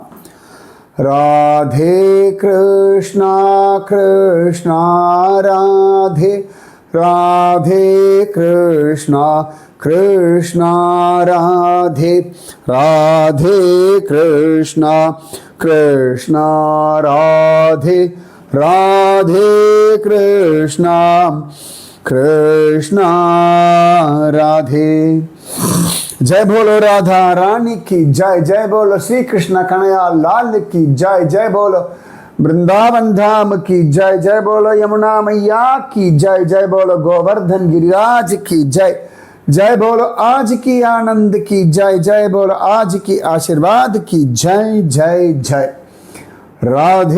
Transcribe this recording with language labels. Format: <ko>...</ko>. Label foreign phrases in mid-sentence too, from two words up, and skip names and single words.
<hi>ராதே கிருஷ்ணா கிருஷ்ணா ராதே, ராதே கிருஷ்ணா கிருஷ்ணா ராதே, ராதே கிருஷ்ணா கிருஷ்ணா ராதே, ராதே கிருஷ்ணா கிருஷ்ணா ராதே. जय बोलो राधा रानी की जय, जय बोलो श्री कृष्ण कन्हैया लाल की जय, जय बोलो वृंदावन धाम की जय, जय बोलो यमुना मैया की जय, जय बोलो गोवर्धन गिरिराज की जय, जय बोलो आज की आनंद की जय, जय बोलो आज की आशीर्वाद की जय, जय जय.</hi>